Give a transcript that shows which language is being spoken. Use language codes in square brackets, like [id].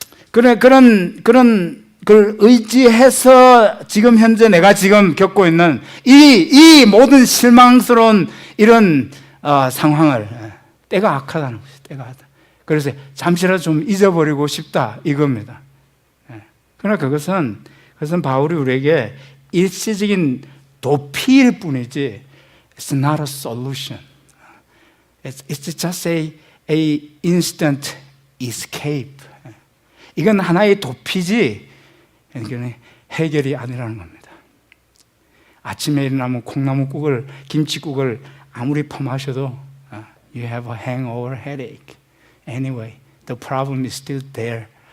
[ko] 그런 걸 의지해서 지금 현재 내가 지금 겪고 있는 이 모든 실망스러운 이런 상황을 때가 악하다는 것이 때가 하다. 그래서 잠시라도 좀 잊어버리고 싶다 이겁니다. 그러나 그것은 바울이 우리에게 일시적인 도피일 뿐이지 [en] it's not a solution. It's just a instant escape. [ko] 이건 하나의 도피지 해결이 아니라는 겁니다. 아침에 일어나면 콩나물국을 김치국을 아무리 퍼마셔도 [en] you have a hangover headache. Anyway, the problem is still there.